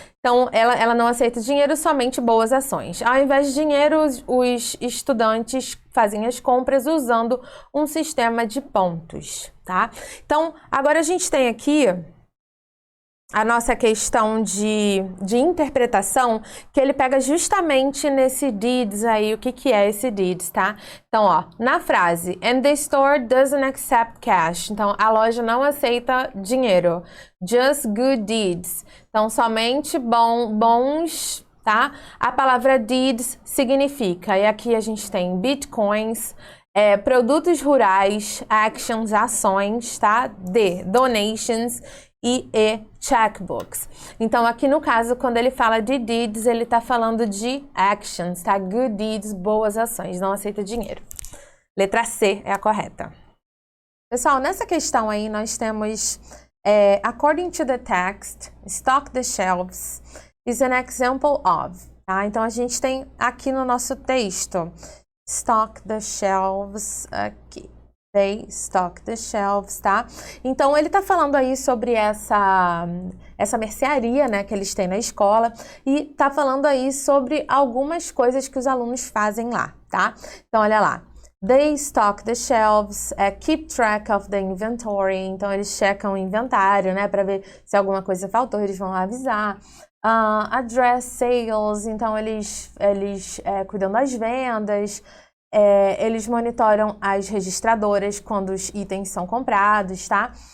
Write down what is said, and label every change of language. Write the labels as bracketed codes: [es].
[pt] Então, ela não aceita dinheiro, somente boas ações. Ao invés de dinheiro, os estudantes fazem as compras usando um sistema de pontos, tá? Então, agora a gente tem aqui a nossa questão de interpretação, que ele pega justamente nesse deeds aí, o que é esse deeds, tá? Então, ó, na frase, [en] and the store doesn't accept cash. [pt] Então, a loja não aceita dinheiro. [en] Just good deeds. [pt] Então, somente bons, tá? A palavra deeds significa, e aqui a gente tem bitcoins, produtos rurais, actions, ações, tá? Donations e checkbooks. Então, aqui no caso, quando ele fala de deeds, ele tá falando de actions, tá? [en] Good deeds, [pt] boas ações, não aceita dinheiro. Letra C é a correta. Pessoal, nessa questão aí, nós temos [en] according to the text, stock the shelves is an example of, [pt] tá? Então, a gente tem aqui no nosso texto, [en] stock the shelves, [pt] aqui. [en] They stock the shelves, tá? [pt] Então, ele tá falando aí sobre essa mercearia, né, que eles têm na escola, e tá falando aí sobre algumas coisas que os alunos fazem lá, tá? Então, olha lá. [en] They stock the shelves, keep track of the inventory. [pt] Então, eles checam o inventário, né, para ver se alguma coisa faltou, eles vão lá avisar. [en] Address sales, [pt] então eles cuidam das vendas. Eles monitoram as registradoras quando os itens são comprados, tá?